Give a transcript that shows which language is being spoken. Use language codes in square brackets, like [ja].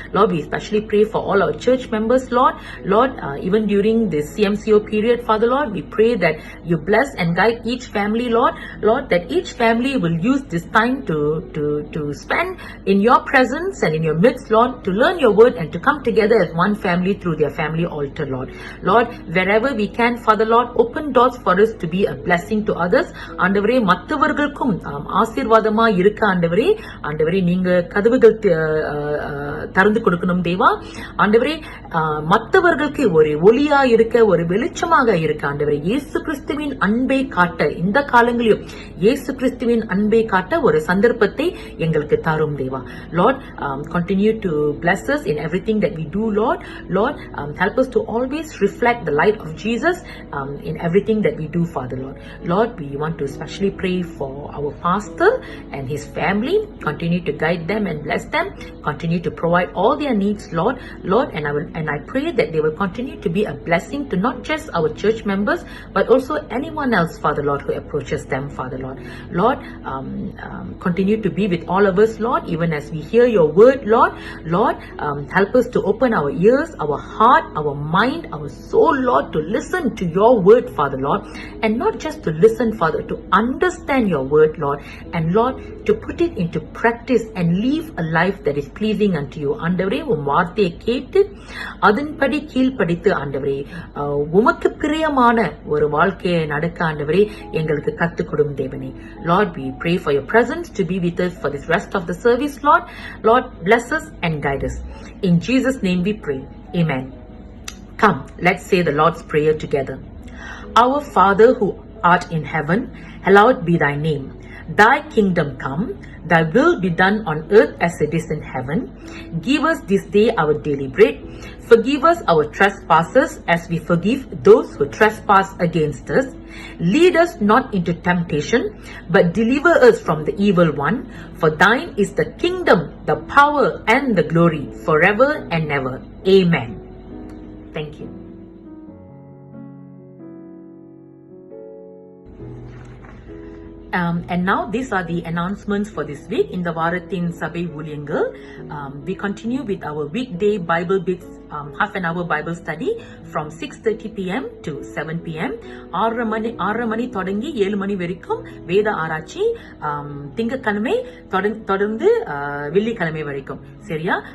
[en] Lord, we especially pray for all our church members, Lord. Lord, even during this CMCO period, Father Lord, we pray that you bless and guide each family, Lord. Lord, that each family will use this time to spend in your presence and in your midst, Lord, to learn your word and to come together as one family through their family altar, Lord. Lord, wherever we can, Father Lord, open doors for us to be a blessing to others. [ta] ஆண்டவரே, மற்றவர்களுக்கும் ஆசீர்வாதமா இருக்க ஆண்டவரே நீங்க கதவுகள் திறந்து கொடுக்கணும் தேவா. ஆண்டவரே, மற்றவர்களுக்கு ஒரு ஒளியா இருக்க ஒரு வெளிச்சமாக இருக்க ஆண்டவரே இயேசு கிறிஸ்துவின் அன்பை காட்ட இந்த காலங்களிலும் இயேசு கிறிஸ்துவின் அன்பை காட்ட ஒரு சந்தர்ப்பத்தை எங்களுக்கு தரும் தேவா. [en] Lord, continue to bless us in everything that we do, Lord. Lord, help us to always reflect the light of Jesus in everything that we do, Father Lord. Lord, we want to especially pray for our pastor and his family. Continue to guide them and bless them. Continue to provide all their needs, Lord. Lord, and I pray that they will continue to be a blessing to not just our church members, but also anyone else, Father Lord, who approaches them, Father Lord. Lord, continue to be with all of us, Lord, even as we hear your word, Lord. Lord, help us to open our ears, our heart, our mind, our soul, Lord, to listen to your word, Father Lord, and not just to listen, Father, to understand your word, Lord, and Lord, to put it into practice and live a life that is pleasing unto you. [ta] ஆண்டவரே, உம் வார்த்தையை கேட்டு அதன்படி கீழ்ப்படித்து ஆண்டவரே உமக்கு பிரியமான ஒரு வாழ்க்கையை நடக்க ஆண்டவரே எங்களுக்கு கத்துக் கொடும் தேவனே. [en] Lord, we pray for your presence to be with us for this rest of the service, Lord. Lord, bless us and guide us. In Jesus' name we pray. Amen. Come, let's say the Lord's Prayer together. Our Father who art in heaven, hallowed be thy name. Thy kingdom come, thy will be done on earth as it is in heaven. Give us this day our daily bread. Forgive us our trespasses as we forgive those who trespass against us. Lead us not into temptation, but deliver us from the evil one. For thine is the kingdom, the power, and the glory forever and ever. Amen. Thank you. And now these are the announcements for this week in the [ta] வாரத்தின் சபை ஊழியங்கள். [en] We continue with our weekday Bible bits half an hour Bible study from 6:30 p.m. to 7 p.m. [ta] 6:30 மணி தொடங்கி 7 மணி வரைக்கும் வேத ஆராய்ச்சி, திங்கட்கிழமை தொடர்ந்து வெள்ளிக்கிழமை வரைக்கும். சரியா?